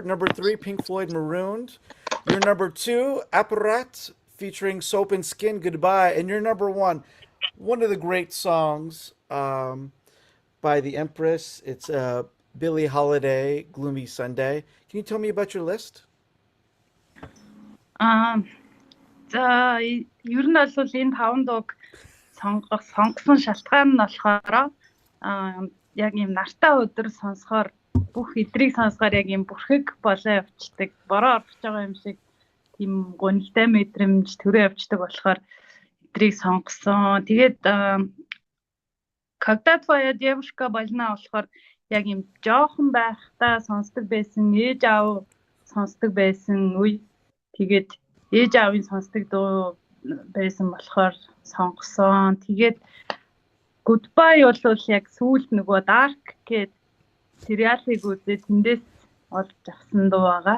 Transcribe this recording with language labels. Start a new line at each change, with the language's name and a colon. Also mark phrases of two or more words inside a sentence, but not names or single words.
English: Number 3, Pink Floyd, Marooned. Your number 2, Apparat, featuring Soap and Skin, Goodbye. And your number 1, one of the great songs by the Empress. It's Billie Holiday, Gloomy Sunday. Can you tell me about your list?
Mongolian: За ер нь бол энэ 5 дууг сонгосон шалтгаан нь болохоор яг ийм нартай өдөр сонсохоор бүх эдрийг сонсохоор яг ийм бүрхэг болоо явцдаг, бороо орж байгаа юм шиг тийм гонхтой мэдрэмж төрөө явцдаг болохоор эдрийг сонгосон. Тэгээд
Russian: когда твоя девушка больна
Mongolian: болохоор яг ийм жоохон байхдаа сонсдог байсан, ээж аав сонсдог байсан үе. Тэгээд ээж аавын сонсдог дуу байсан болохоор сонгосон. Тэгээд Goodbye бол яг сүүлд нөгөө Dark гээд сериалыг үзээ тэндээс олж авсан дуу байгаа.